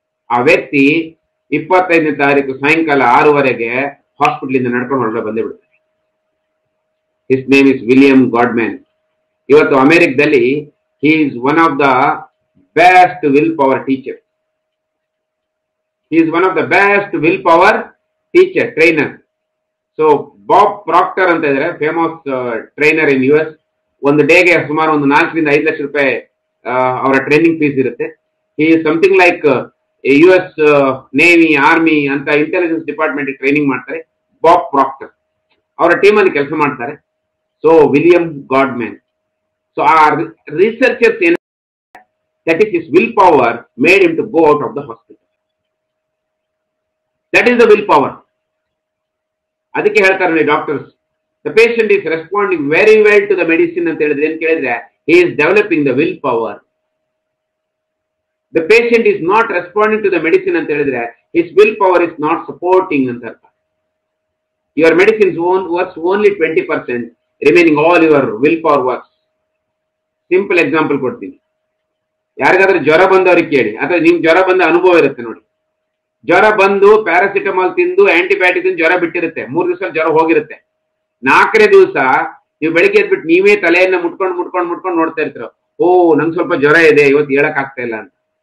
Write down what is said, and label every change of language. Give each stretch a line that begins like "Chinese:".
Kannada: ಆ ವ್ಯಕ್ತಿ 25ನೇ ತಾರೀಕು ಸಾಯಂಕಾಲ 6:30 ಹಾಸ್ಪಿಟಲ್ ಇಂದ ನಡ್ಕೊಂಡು ಹೊರಗಡೆ ಬಂದೇ ಬಿಡ್ತಾರೆ.
English: His name is William Godman.
Kannada: ಇವತ್ತು ಅಮೆರಿಕದಲ್ಲಿ
English: He is one of the best willpower teacher. He is one of the best willpower teacher, trainer. So Bob Proctor
Kannada: ಅಂತ ಇದ್ದಾರೆ,
English: Famous trainer in US.
Kannada: ಒಂದು ಡೇಗೆ ಸುಮಾರು ಒಂದು 4 ರಿಂದ 5 ಲಕ್ಷ ರೂಪಾಯಿ ಅವರ ಟ್ರೈನಿಂಗ್ ಫೀಸ್ ಇರುತ್ತೆ.
English: He is something like US navy, army ಅಂತ intelligence department training ಮಾಡ್ತಾರೆ.
Kannada: ಬಾಬ್ ಪ್ರಾಕ್ಟರ್ ಅವರ ಟೀಮ್ ಅಲ್ಲಿ ಕೆಲಸ ಮಾಡ್ತಾರೆ.
English: So William Godman. So
Kannada: ಆ ರಿಸರ್ಚರ್ಸ್ ಏನ,
English: that is his willpower made him to go out of the hospital. That is the willpower.
Kannada: ಅದಕ್ಕೆ ಹೇಳ್ತಾರೆ doctors,
English: the patient is responding very well to the medicine
Kannada: ಅಂತ ಹೇಳಿದ್ರೆ ಏನ್ ಕೇಳಿದ್ರೆ,
English: he is developing the willpower. The patient is not responding to the medicine
Kannada: ಅಂತ ಹೇಳಿದ್ರೆ
English: his willpower is not supporting
Kannada: ಅಂತ ಅರ್ಥ.
English: Your medicine works only 20%, remaining all your willpower works.
Kannada: Simple example ಕೊಡ್ತೀನಿ. ಯಾರಿಗಾದ್ರೂ ಜ್ವರ ಬಂದವ್ರಿಗೆ ಕೇಳಿ, ಅಥವಾ ನಿಮ್ ಜ್ವರ ಬಂದ ಅನುಭವ ಇರುತ್ತೆ ನೋಡಿ. ಜ್ವರ ಬಂದು ಪ್ಯಾರಾಸಿಟಮಾಲ್ ತಿಂದು ಆಂಟಿಬಯೋಟಿಕ್ ಜ್ವರ ಬಿಟ್ಟಿರುತ್ತೆ, 3 ದಿವಸ ಜ್ವರ ಹೋಗಿರುತ್ತೆ. 4ನೇ ದಿವಸ ನೀವು ಬೆಳಿಗ್ಗೆ ಎದ್ಬಿಟ್ಟು ನೀವೇ ತಲೆಯನ್ನ ಮುಟ್ಕೊಂಡು ನೋಡ್ತಾ ಇರ್ತೀರ, ಓ ನಂಗೆ ಸ್ವಲ್ಪ ಜ್ವರ ಇದೆ, ಇವತ್ತು ಹೇಳಕ್ ಆಗ್ತಾ ಇಲ್ಲ ಅಂತ.